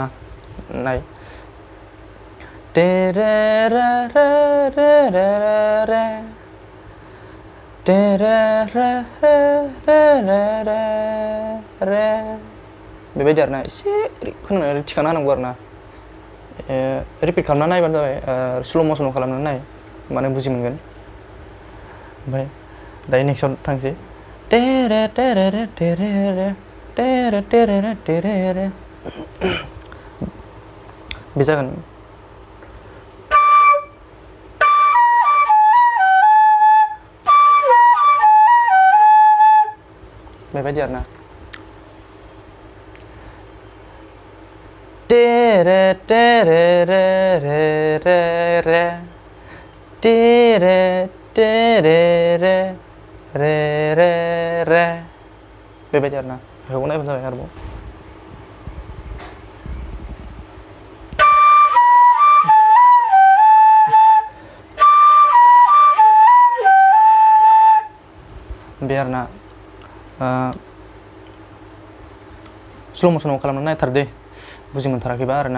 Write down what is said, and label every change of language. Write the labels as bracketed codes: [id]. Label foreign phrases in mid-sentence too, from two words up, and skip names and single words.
[brx] नाय रे रे रे रे रे रे रे रे रे रे रे रे रे रे रे। बेबायदि आरोना, एसे ओरै फोनानै थिखांना होनांगौ आरोना। रिपिट खालामना नायबानो जाबाय, स्ल' मसनाव खालामनानै नाय, होमबानो बुजि मोनगोन। ओमफ्राय दायो नेक्स्टआव थांसै। टे रे टे रे रे टे रे रे टे रे टे रे रे टे रे रे। बे जागोन। बेबायदि आरोना। टे रे टे रे रे रे रे रे टे रे टे रे रे रे रे रे। बेबायदि आरोना। बेखौ नायबानो जाबाय आरोबाव। बे आरोना। स्ल' मसनाव खालामनानै नायथार दे, बुजि मोनथाराखैबा आरोना।